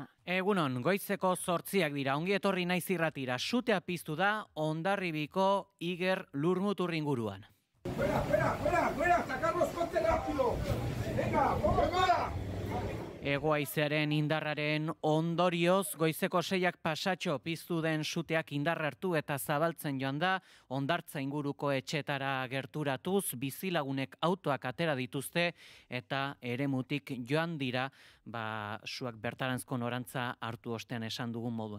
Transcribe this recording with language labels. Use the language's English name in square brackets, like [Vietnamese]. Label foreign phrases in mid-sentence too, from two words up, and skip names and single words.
[Basque] Egunon, goizeko 8 dira, ongi etorri naiz irratira, sutea piztu da Hondarribiko Iger Lurmutur inguruan. [Spanish] Fuera, sacar los coches rápido. Venga, fuera. [Basque] Hego-haizearen indarraren ondorioz, goizeko 6 pasatxo piztu den suteak indar hartu eta zabaltzen joan da, Hondartza inguruko etxetara gerturatuz, bizilagunek autoak atera dituzte eta eremutik joan dira, suak bertaranzko norantza hartu ostean esan dugun moduan.